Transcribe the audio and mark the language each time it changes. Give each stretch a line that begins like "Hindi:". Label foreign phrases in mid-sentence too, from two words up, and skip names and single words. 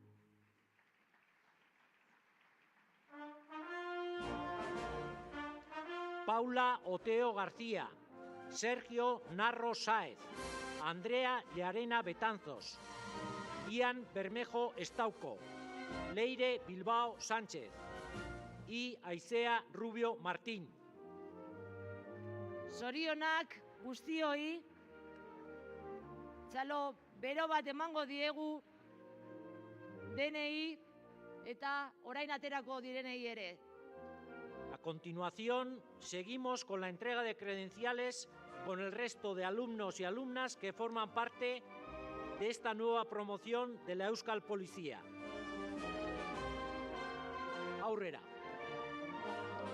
Spanish: Paula Oteo García, Sergio Narro Sáez, Andrea Llarena Betanzos, Ian Bermejo Estauco, Leire Bilbao Sánchez y Aizea Rubio Martín.
Basque: Zorionak guztioi, txalo bero bat emango diegu denei eta orain aterako direnei ere.
Spanish: A continuación, seguimos con la entrega de credenciales con el resto de alumnos y alumnas que forman parte de esta nueva promoción de la Euskal Policía.
Basque: Aurrera.